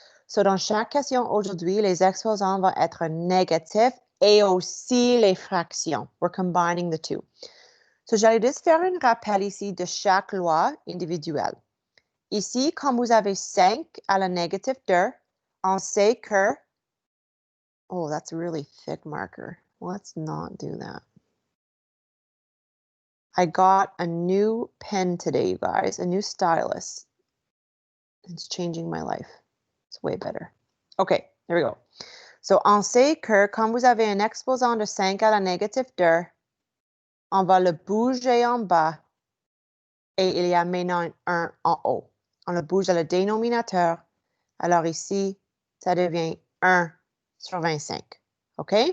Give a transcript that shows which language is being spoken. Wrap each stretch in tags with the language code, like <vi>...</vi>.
<fr>So, dans chaque question aujourd'hui, les exposants vont être négatifs et aussi les fractions.</fr> <en>We're combining the two.</en> <fr>So, j'allais juste faire un rappel ici de chaque loi individuelle. Ici, quand vous avez 5 à la négative 2, on sait que...</fr> <en>Oh, that's a really thick marker. Let's not do that. I got a new pen today, you guys, a new stylus. It's changing my life. It's way better. Okay, there we go.</en> <fr>So, on sait que quand vous avez un exposant de 5 à la négative 2, on va le bouger en bas et il y a maintenant un 1 en haut. On le bouge à le dénominateur. Alors ici, ça devient 1 sur 25. OK?</fr>